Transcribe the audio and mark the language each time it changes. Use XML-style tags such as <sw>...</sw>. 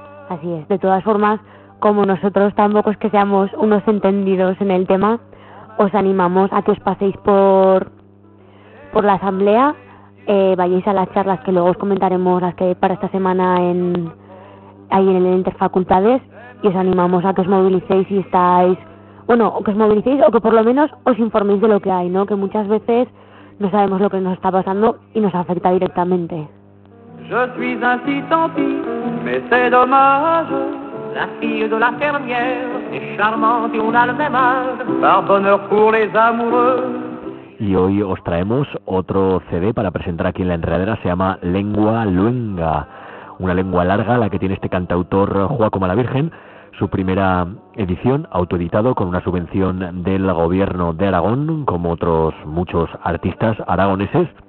<es>Así es. De todas formas, como nosotros tampoco es que seamos unos entendidos en el tema, os animamos a que os paséis por la asamblea, vayáis a las charlas que luego os comentaremos, las que hay para esta semana ahí en el Interfacultades, y os animamos a que os movilicéis o que por lo menos os informéis de lo que hay, ¿no? Que muchas veces no sabemos lo que nos está pasando y nos afecta directamente.</es> <fr>Je suis ainsi tant pis, mais c'est dommage. La fille de la fermière est charmante y on a le même âge. Par bonheur pour les amoureux.</fr> <es>Y hoy os traemos otro CD para presentar aquí en la Enredadera. Se llama Lengua Luenga. Una lengua larga, la que tiene este cantautor Joaco Malavirgen. Su primera edición, autoeditado, con una subvención del gobierno de Aragón, como otros muchos artistas aragoneses.</es>